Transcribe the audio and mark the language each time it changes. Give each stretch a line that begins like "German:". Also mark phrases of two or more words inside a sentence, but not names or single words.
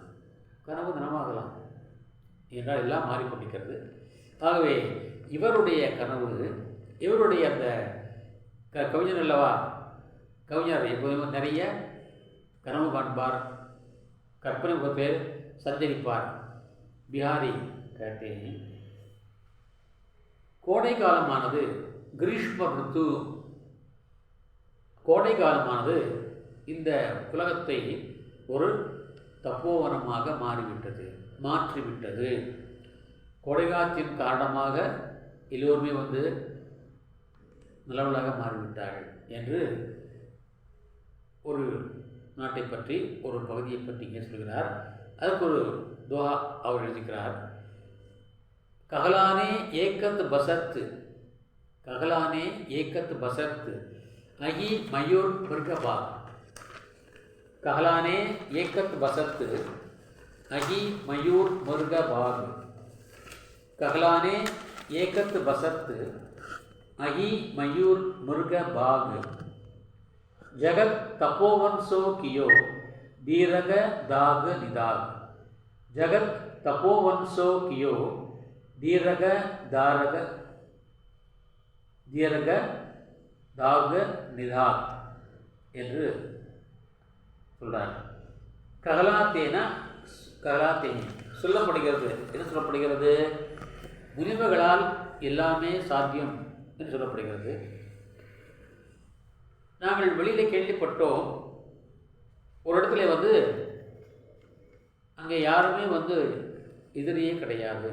Tamil: கனவு நனவாகலாம் என்றால் எல்லாம் மாறிக்கொண்டிருக்கிறது. ஆகவே இவருடைய கனவு, இவருடைய அந்த கவிஞர் அல்லவா, கவிஞர் எப்போதுமே நிறைய கனவு காண்பார், கற்பனை பேர் சஞ்சரிப்பார். பிஹாரி
Hindi: कहते हैं
Tamil: கோடை காலமானது கிரீஷ்ம ருத்து, கோடை காலமானது இந்த உலகத்தை ஒரு தப்போவனமாக மாற்றிவிட்டது. கோடைகாலத்தின் காரணமாக எல்லோருமே நிலவலாக மாறிவிட்டார்கள் என்று ஒரு நாட்டை பற்றி, ஒரு பகுதியை பற்றி இங்கே சொல்கிறார். அதற்கு ஒரு துவா அவர் எழுதிக்கிறார்.
Hindi: कहलाने एकत बसत, कहलाने एकत बसत अही मयूर मृग बाग. कहलाने एकत बसत अही मयूर मृग बाग. कहलाने एकत बसत अही मयूर मृग बाग. जगत तपोवन सो कियो दीर्घ दाग निदाग. जगत तपोवन सो कियो दीर्घ दाग निदाग
Tamil: என்று சொல்றார். ககலாத்தேன சொல்லப்படுகிறது. என்ன சொல்லப்படுகிறது? முனிவர்களால் எல்லாமே சாத்தியம் என்று சொல்லப்படுகிறது. நாங்கள் வெளியில் கேள்விப்பட்டோம், ஒரு இடத்துல அங்கே யாருமே எதிரியே கிடையாது.